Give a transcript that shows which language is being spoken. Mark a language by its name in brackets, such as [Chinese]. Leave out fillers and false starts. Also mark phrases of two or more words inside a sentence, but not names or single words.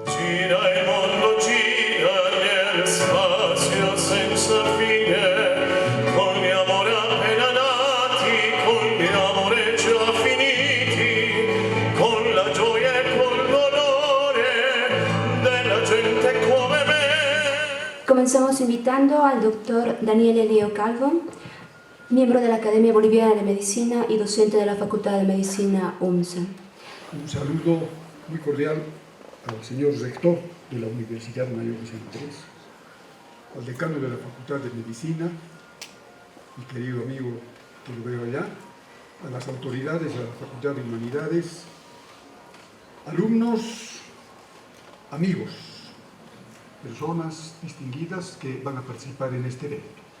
[Italian] gira il mondo gira nel spazio senza fine, con gli amori appena nati, con gli amori già finiti, con la gioia e col dolore della gente come me. [Spanish] Comenzamos invitando al doctor Daniel Elío Calvo, miembro de la Academia Boliviana de Medicina y docente de la Facultad de Medicina UMSA. Un saludo muy cordial al señor rector de la Universidad Mayor de San Andrés, al decano de la Facultad de Medicina, mi querido amigo que lo veo allá, a las autoridades de la Facultad de Humanidades, alumnos, amigos, personas distinguidas que van a participar en este evento.